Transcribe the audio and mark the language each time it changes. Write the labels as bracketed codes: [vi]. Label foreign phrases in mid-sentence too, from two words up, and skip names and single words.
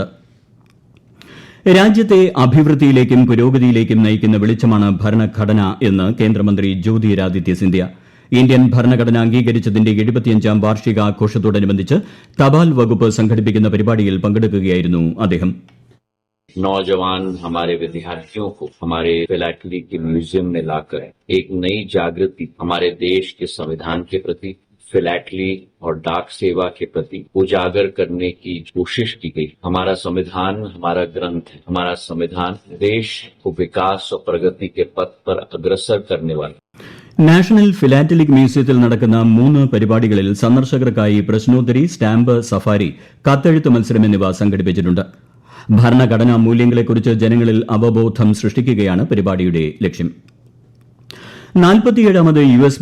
[ml] രാജ്യത്തെ അഭിവൃദ്ധിയിലേക്കും പുരോഗതിയിലേക്കും നയിക്കുന്ന വെളിച്ചമാണ് ഭരണഘടന എന്ന് കേന്ദ്രമന്ത്രി ജ്യോതിരാദിത്യ സിന്ധ്യ. ഇന്ത്യൻ ഭരണഘടന അംഗീകരിച്ചതിന്റെ 75ാം വാർഷികാഘോഷത്തോടനുബന്ധിച്ച് തപാൽ വകുപ്പ് സംഘടിപ്പിക്കുന്ന പരിപാടിയിൽ പങ്കെടുക്കുകയായിരുന്നു അദ്ദേഹം. [hi] नौजवान हमारे विद्यार्थियों को हमारे फिलैटली के म्यूजियम में लाकर एक नई जागृति हमारे देश के संविधान के प्रति, फिलैटली और डाक सेवा के प्रति उजागर करने की कोशिश की गई. हमारा संविधान हमारा ग्रंथ है. हमारा संविधान देश को विकास और प्रगति के पथ पर अग्रसर करने वाला. [ml] നാഷണൽ ഫിലാറ്റലിക് മ്യൂസിയത്തിൽ നടക്കുന്ന 3 പരിപാടികളിൽ സന്ദർശകർക്കായി പ്രശ്നോത്തരി, സ്റ്റാമ്പ് സഫാരി, കത്തെഴുത്ത് മത്സരം എന്നിവ സംഘടിപ്പിച്ചിട്ടുണ്ട്. ഭരണഘടനാ മൂല്യങ്ങളെക്കുറിച്ച് ജനങ്ങളിൽ അവബോധം സൃഷ്ടിക്കുകയാണ് പരിപാടിയുടെ ലക്ഷ്യം. 47ാമത് യു.എസ്.